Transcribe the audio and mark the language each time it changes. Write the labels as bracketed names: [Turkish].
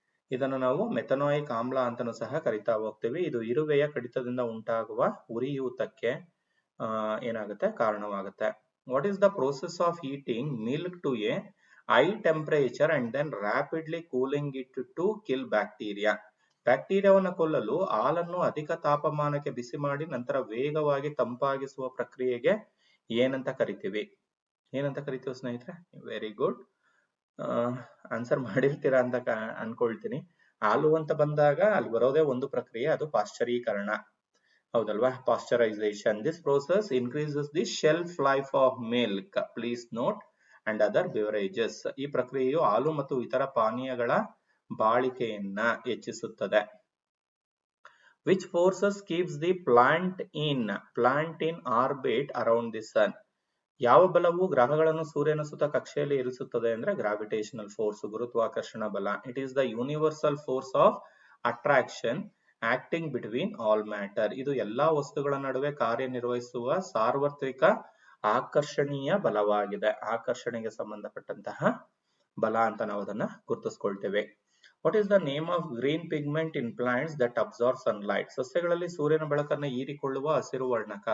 [Kannada] ಇದನ್ನ ನಾವು ಮೆಥನಾಯಿಕ್ ಆಮ್ಲ ಅಂತನೂ ಸಹ ಕರಿತಾ ಹೋಗ್ತೀವಿ. ಇದು ಇರುವೆಯ ಕಡಿತದಿಂದ ಉಂಟಾಗುವ ಉರಿಯೂತಕ್ಕೆ ಏನಾಗುತ್ತೆ? ಕಾರಣವಾಗುತ್ತೆ. [English] What is the process of heating milk to a high temperature and then rapidly cooling it to kill bacteria? [Kannada] ಬ್ಯಾಕ್ಟೀರಿಯಾವನ್ನು ಕೊಲ್ಲಲು ಹಾಲನ್ನು ಅಧಿಕ ತಾಪಮಾನಕ್ಕೆ ಬಿಸಿ ಮಾಡಿ ನಂತರ ವೇಗವಾಗಿ ತಂಪಾಗಿಸುವ ಪ್ರಕ್ರಿಯೆಗೆ ಏನಂತ ಕರಿತೀವಿ? ಸ್ನೇಹಿತರೆ? ವೆರಿ ಗುಡ್, ಆನ್ಸರ್ ಮಾಡಿರ್ತೀರಾ ಅಂತ ಅನ್ಕೊಳ್ತೀನಿ. ಹಾಲು ಅಂತ ಬಂದಾಗ ಅಲ್ಲಿ ಬರೋದೇ ಒಂದು ಪ್ರಕ್ರಿಯೆ, ಅದು ಪಾಶ್ಚರೀಕರಣ. ಹೌದಲ್ವಾ? Pasteurisation. [English] This process increases the shelf life of milk, please note, and other beverages. [Kannada] ಈ ಪ್ರಕ್ರಿಯೆಯು ಹಾಲು ಮತ್ತು ಇತರ ಪಾನೀಯಗಳ ಬಾಳಿಕೆಯನ್ನ ಹೆಚ್ಚಿಸುತ್ತದೆ. [English] Which forces keeps the plant in orbit around the sun? [Kannada] ಯಾವ ಬಲವು ಗ್ರಹಗಳನ್ನು ಸೂರ್ಯನ ಸುತ್ತ ಕಕ್ಷೆಯಲ್ಲಿ ಇರಿಸುತ್ತದೆ ಅಂದ್ರೆ ಗ್ರಾವಿಟೇಷನಲ್ ಫೋರ್ಸ್, ಗುರುತ್ವಾಕರ್ಷಣ ಬಲ. [English] It is the universal force of attraction acting between all matter. [Kannada] ಇದು ಎಲ್ಲಾ ವಸ್ತುಗಳ ನಡುವೆ ಕಾರ್ಯನಿರ್ವಹಿಸುವ ಸಾರ್ವತ್ರಿಕ ಆಕರ್ಷಣೀಯ ಬಲವಾಗಿದೆ. ಆಕರ್ಷಣೆಗೆ ಸಂಬಂಧಪಟ್ಟಂತಹ ಬಲ ಅಂತ ನಾವು ಅದನ್ನ ಗುರುತಿಸ್ಕೊಳ್ತೇವೆ. [English] What is the name of green pigment in plants that absorb sunlight? [Kannada] ಸಸ್ಯಗಳಲ್ಲಿ ಸೂರ್ಯನ ಬೆಳಕನ್ನು ಹೀರಿಕೊಳ್ಳುವ ಹಸಿರು ವರ್ಣಕ.